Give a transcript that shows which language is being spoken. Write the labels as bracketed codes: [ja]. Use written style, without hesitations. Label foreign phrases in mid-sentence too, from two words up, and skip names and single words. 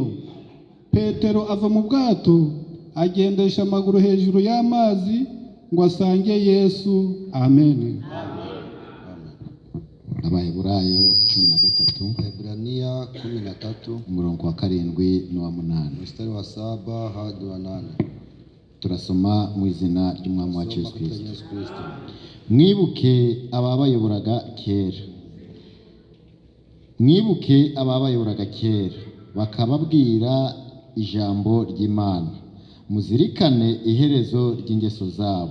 [rw] Petero ava mu bwato agendesha amaguru hejuru y'amazi ngo asange Yesu. Amen. Abaheburayo 13. [sw] Waebrania 13 [rw] umurongo wa 7 n'uwa 8. [sw] mstari wa 7 hadi wa 8. [rw] Turasoma mu izina ry'Umwami wacu Yesu Kristo. Mwibuke ababayoboraga kera. Mwibuke ababayoboraga kera bakababwira ijambo ry'Imana. Muzirikane iherezo ry'ingeso zabo.